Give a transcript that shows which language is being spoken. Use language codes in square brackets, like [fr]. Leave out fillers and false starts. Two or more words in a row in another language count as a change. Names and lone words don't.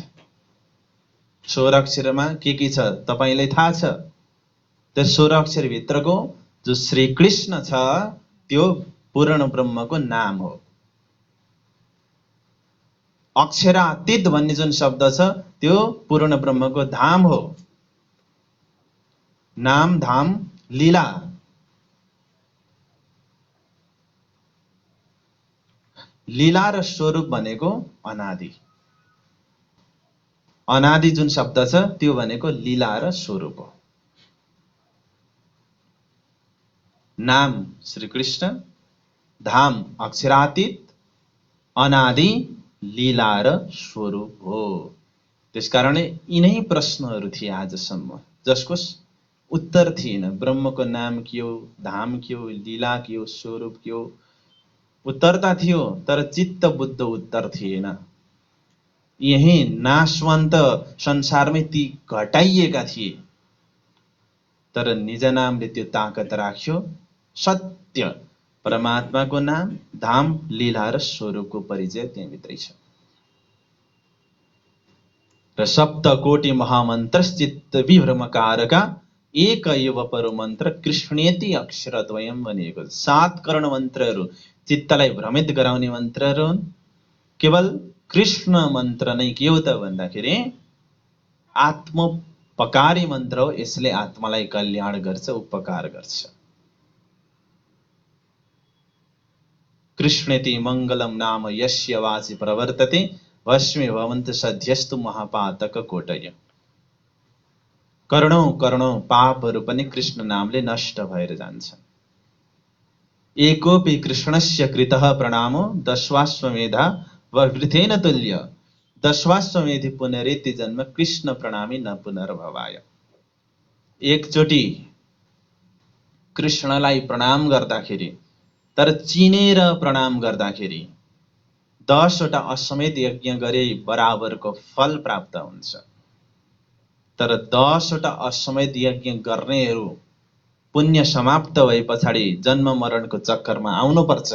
[ne] 16 अक्षरमा के छ तपाईलाई थाहा छ? त्यो 16 अक्षर भित्रको जो श्री कृष्ण छ त्यो पूर्ण ब्रह्मको नाम हो। अक्षरातीत भन्ने जुन शब्द छ त्यो पूर्ण ब्रह्मको धाम हो। नाम, धाम, लीला। लीला र स्वरूप भनेको अनादि। अनादि जुन शब्द छ त्यो भनेको लीला र स्वरूप हो। नाम श्री कृष्ण, धाम अक्षरातीत, अनादि, लीला र स्वरूप हो। त्यसकारणले यिनै प्रश्नहरू थिए आजसम्म जसको उत्तर थिएन। ब्रह्मको नाम के हो, धाम के हो, लीला के हो, स्वरूप के हो? उत्तर त थियो तर चित्त बुद्ध उत्तर थिएन। यही नाशवन्त संसारमै ती घटाइएका थिए। तर निज नामले त्यो ताकत राख्यो। सत्य परमात्माको नाम, धाम, लीला र स्वरूपको परिचय त्यहाँभित्रै छ। [sa] र सप्तकोटि महामन्त्रश्चित्त विभ्रमकारका एक एव परो मन्त्र कृष्णेति अक्षरद्वयम् [ne] भनिएको छ। 7 कर्ण मन्त्रहरू चित्तलाई भ्रमित गराउने मन्त्रहरू हुन्। केवल कृष्ण मन्त्र नै के हो त भन्दाखेरि आत्मोपकारी मन्त्र हो। यसले आत्मालाई कल्याण गर्छ, उपकार गर्छ। [sa] कृष्णेति मङ्गलम नाम यस्य वाचि प्रवर्तते भस्मे भवन्तु सध्यस्तु महापातक कोटय। [ne] करोडौं पापहरू पनि कृष्ण नामले नष्ट भएर जान्छन्। [sa] एकोपि कृष्णस्य कृतः प्रणामो दशवाश्वमेधा वृथेन तुल्य। दशवाश्वमेधि पुनरेति जन्म कृष्ण प्रणामी न पुनर्भवाय। [ne] एकचोटि कृष्णलाई प्रणाम गर्दाखेरि, तर चिनेर प्रणाम गर्दाखेरि 10 वटा अश्वमेध यज्ञ गरे बराबरको फल प्राप्त हुन्छ। तर 10 वटा अश्वमेध यज्ञ गर्नेहरू पुण्य समाप्त भए पछाडि जन्म मरणको चक्करमा आउनुपर्छ।